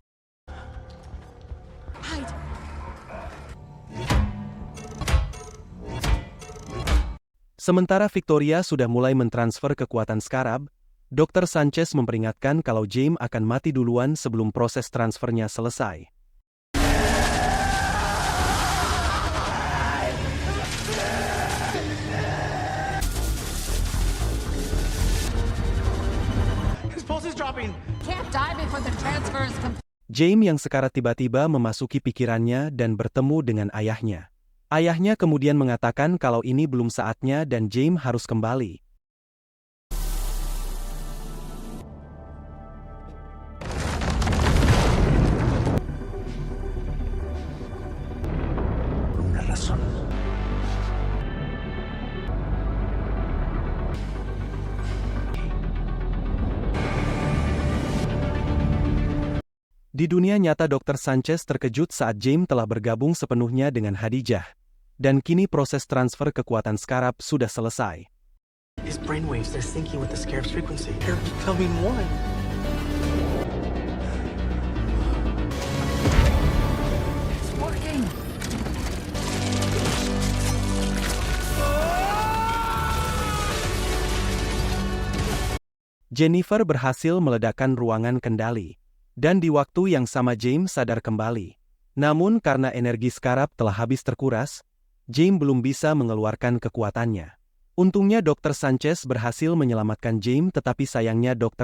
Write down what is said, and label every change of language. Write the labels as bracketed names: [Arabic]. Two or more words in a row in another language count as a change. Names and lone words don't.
[Indonesian] Sementara Victoria sudah mulai mentransfer kekuatan Scarab, Dr. Sanchez memperingatkan kalau James akan mati duluan sebelum proses transfernya selesai. [English] Can't die before the transfer is complete. [Indonesian] James yang sekarang tiba-tiba memasuki pikirannya dan bertemu dengan ayahnya. Ayahnya kemudian mengatakan kalau ini belum saatnya dan James harus kembali. [Spanish] Una razón. [Indonesian] Di dunia nyata Dr. Sanchez terkejut saat James telah bergabung sepenuhnya dengan Khadijah. Dan kini proses transfer kekuatan Scarab sudah selesai. [English] His brainwaves, they're syncing with the Scarab's frequency. They're becoming one. It's working. [Indonesian] Jennifer berhasil meledakkan ruangan kendali. Dan di waktu yang sama James sadar kembali. Namun karena energi Scarab telah habis terkuras, James belum bisa mengeluarkan kekuatannya. Untungnya Dr. Sanchez berhasil menyelamatkan James tetapi sayangnya Dr.